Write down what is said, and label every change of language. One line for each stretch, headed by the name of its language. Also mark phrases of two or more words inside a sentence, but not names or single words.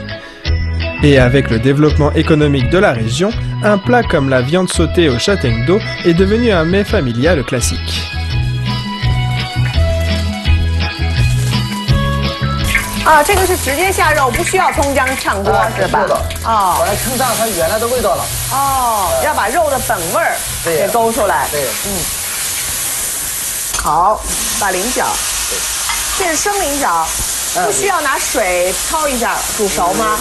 French: Et avec le développement économique de la région, un plat comme la viande sautée aux châtaignes d'eau est devenu un mets familial classique.
Chinese: Ah, 这个是直接下肉，不需要葱姜炝锅是吧？哦，把它称上它原来的味道了。哦，要把肉的本味儿给勾出来。对，好，把菱角，这是生菱角，不需要拿水焯一下煮熟吗？